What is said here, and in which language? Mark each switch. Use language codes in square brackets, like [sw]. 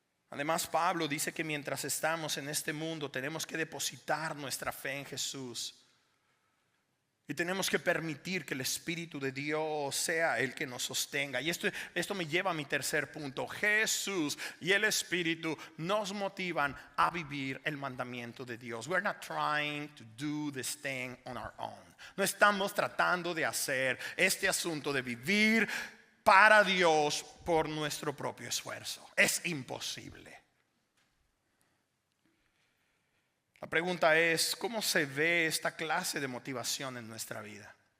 [es] Además, Pablo dice que mientras estamos en este mundo tenemos que depositar nuestra fe en Jesús. Y tenemos que permitir que el Espíritu de Dios sea el que nos sostenga. Y esto me lleva a mi tercer punto. Jesús y el Espíritu nos motivan a vivir el mandamiento de Dios. [en] We're not trying to do this thing on our own. [es] No estamos tratando de hacer este asunto de vivir para Dios por nuestro propio esfuerzo. Es imposible. La pregunta es: ¿cómo se ve esta clase de motivación en nuestra vida?